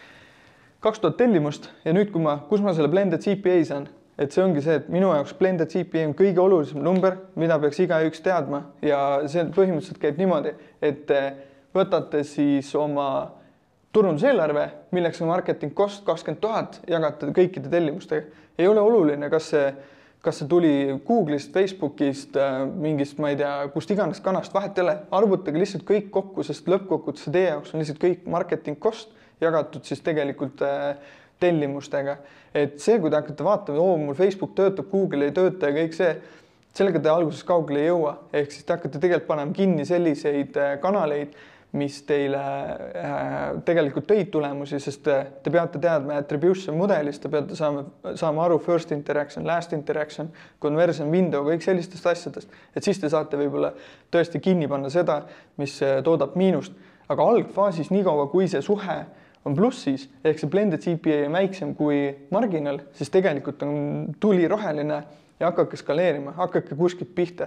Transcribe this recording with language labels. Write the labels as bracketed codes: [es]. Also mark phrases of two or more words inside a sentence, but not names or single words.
[et] 2000 tellimust ja nüüd, kus ma selle [en] blended CPA [et] saan, et see ongi see, et minu jaoks [en] blended CPA [et] on kõige olulisem number, mida peaks igaüks teadma ja see põhimõtteliselt käib niimoodi, et võtate siis oma turunduseelarve, milleks on [en] marketing cost [et] 20 000, jagate kõikide tellimustega. Ei ole oluline, kas see tuli Google'ist, Facebookist, mingist, ma ei tea, kust iganes kanast, vahet ei ole, arvutage lihtsalt kõik kokku, sest lõppkokkuvõttes teie jaoks on lihtsalt kõik [en] marketing cost [et] jagatud siis tegelikult tellimustega. Et see, kui te hakkate vaatama, mul Facebook töötab, Google ei tööta ja kõik see, sellega te alguses kaugele ei jõua. Ehk siis te hakkate tegelikult panema kinni selliseid kanaleid, mis teile tegelikult tõid tulemusi, sest te peate teadma attribution mudelist, te peate saama aru [en] first interaction, last interaction, conversion window, [et] kõik sellistest asjadest. Et siis te saate võib-olla tõesti kinni panna seda, mis toodab miinust. Aga algfaasis nii kaua, kui see suhe on plussis, ehk see [en] blended CPA [et] on väiksem kui marginal, siis tegelikult on tuli roheline ja hakake skaleerima, hakake kuskilt pihta.